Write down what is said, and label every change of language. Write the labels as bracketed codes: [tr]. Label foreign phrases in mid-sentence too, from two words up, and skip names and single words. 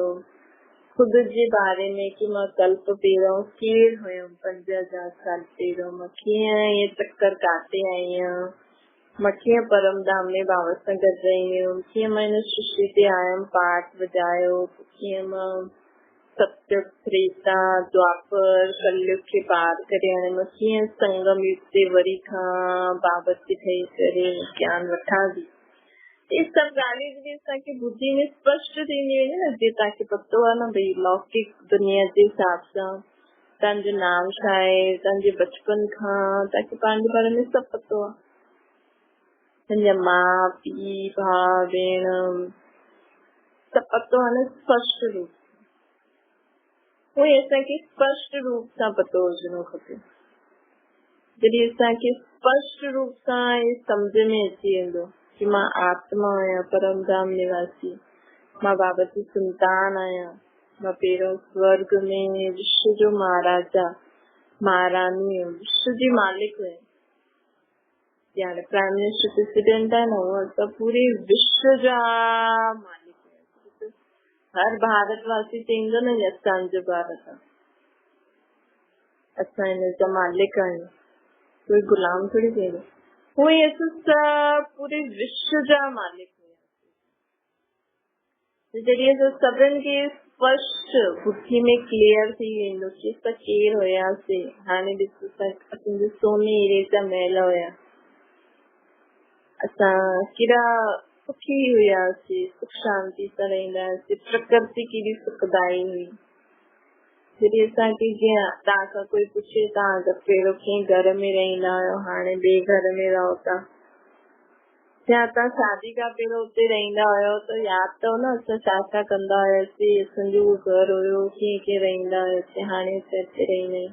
[sd] खुदि जे बारे में कि मां कल्प पहिरियों केरु हुयमि, 5000 साल पहिरियों मां कीअं इहे चक्कर काटे आई आहियां, मां कीअं परम धाम में बाबा सां गॾु रही हुयमि, कीअं मां हिन सृष्टि ते आयमि पाठ वॼायो, कीअं मां सत्य त्रेता द्वापर कलयुग खे पार करे हाणे मां कीअं संगम युग ते वरी खां बाबा जी ठही करे ज्ञान वठां थी। ये सभु ॻाल्हियूं जॾहिं असांखे बुद्धि में स्पष्ट थींदी वेंदी न, जीअं तव्हांखे पतो आहे न भई लौकिक दुनिया जे हिसाब सां तव्हांजो नाम छा आहे, तव्हांजे बचपन खां तव्हांखे पंहिंजे बारे में सभु पतो आहे। तव्हांजा माउ पीउ भाउ भेण पतो [hi] है स्पष्ट रूप कोई ऐसा कि [sd] स्पष्ट रूप सां पतो हुजणो खपे। जॾहिं असांखे स्पष्ट रूप सां ये सम्झ में अची वेंदो कि मां आत्मा आहियां, परम धाम निवासी, मां बाबा जी संतान आहियां, मां पहिरियों स्वर्ग में विश्व जो महाराजा महारानी विश्व जी मालिक हुयमि। [hi] यानी [en] Prime Minister President [hi] है ना, वो पूरे विश्व जा मालिक है। [sd] हर भारतवासी चईंदो न असांजो भारत आहे, असां हिन जा मालिक आहियूं, कोई गुलाम थोड़ी थिए। कोई असां पूरे विश्व जा मालिक हुया। जॾहिं असां सभिनि खे स्पष्ट बुद्धि में क्लियर थी वेंदो कि असां केर हुयासीं। हाणे ॾिसो असांजो सोने हीरे जा महल हुया, असां केॾा सुखी हुयासीं, सुख शांति सां रहंदा हुआसीं, प्रकृति केॾी सुखदाई हुई। जॾहिं असांखे जीअं तव्हां खां कोई पुछे तव्हां पहिरियों कंहिं घर में रहंदा आहियो, हाणे ॿिए घर में रहो था, या तव्हां शादी खां पहिरियों उते रहंदा हुयो त यादि अथव न असां छा छा कंदा हुयासीं, असांजो घर हुयो, कीअं कीअं रहंदा हुयासीं, हाणे असां हिते रहंदा आहियूं।